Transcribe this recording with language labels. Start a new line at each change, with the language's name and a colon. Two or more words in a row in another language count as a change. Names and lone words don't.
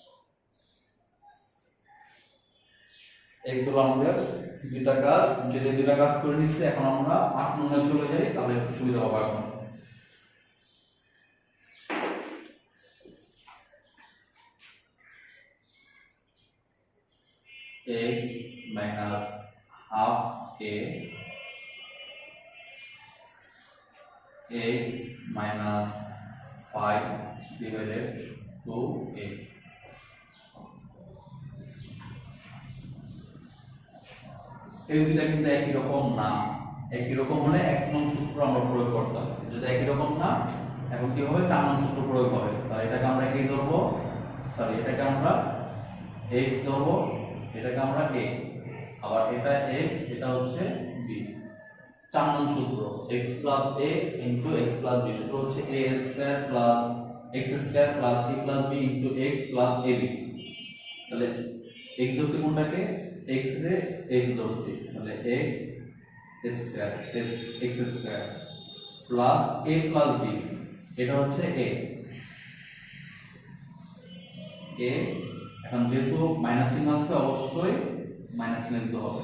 Bangla: এই ছিল আমাদের দুইটা কাজ। যদি দুইটা কাজ করে নিচ্ছি, এখন আমরা 8 নম্বরে চলে যাই, তাহলে একটু সুবিধা হবে।
English: এখন x minus half a, x minus 5 divided 2a।
Bangla: এই দুইটা কিন্তু একই রকম না। একই রকম হলে 1 নং সূত্র আমরা প্রয়োগ করতাম, যদি একই রকম না এখন কি হবে? 4 নং সূত্র প্রয়োগ হবে। তাহলে এটাকে আমরা কি ধরবো? সরি, এটাকে আমরা x ধরবো, এটাকে আমরা a, আবার এটা x, এটা হচ্ছে b। 4 নং সূত্র
English: x plus a into x plus b
Bangla: সূত্র হচ্ছে
English: a² plus x² plus a plus b into x plus ab।
Bangla: তাহলে x ধরছি কোনটাকে? x রে x ধরছি, তাহলে x² প্লাস
English: a plus b,
Bangla: এটা হচ্ছে a। এখন যেহেতু মাইনাস চিহ্ন আছে অবশ্যই মাইনাস চিহ্ন দিতে হবে।